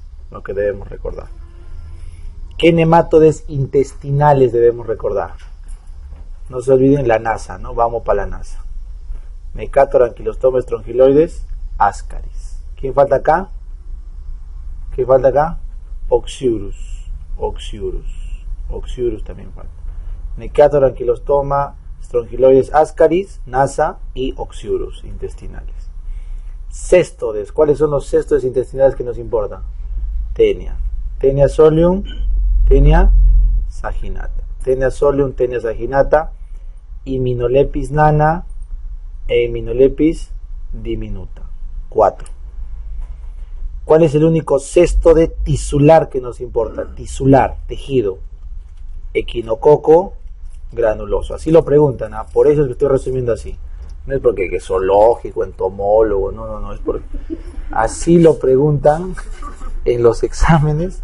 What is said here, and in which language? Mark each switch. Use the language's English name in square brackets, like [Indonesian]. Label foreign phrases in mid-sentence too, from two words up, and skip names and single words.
[Spanish] Lo que debemos recordar. ¿Qué nematodes intestinales debemos recordar? No se olviden la NASA, ¿no? Vamos para la NASA. Mecator, Ankylostoma, Strongyloides, Ascaris. ¿Quién falta acá? Oxyurus también falta. Mecator, Ankylostoma, Strongyloides, Ascaris, NASA y Oxyurus intestinales. Céstodes. ¿Cuáles son los céstodes intestinales que nos importan? Tenia solium, Tenia saginata. Tenia solium, Tenia saginata, Immunolepis nana e Immunolepis diminuta. 4. ¿Cuál es el único céstode tisular que nos importa? Tisular, tejido. Equinococo granuloso. Así lo preguntan, ¿ah? Por eso es que estoy resumiendo así. No es porque es zoológico, entomólogo, no, es porque así lo preguntan en los exámenes.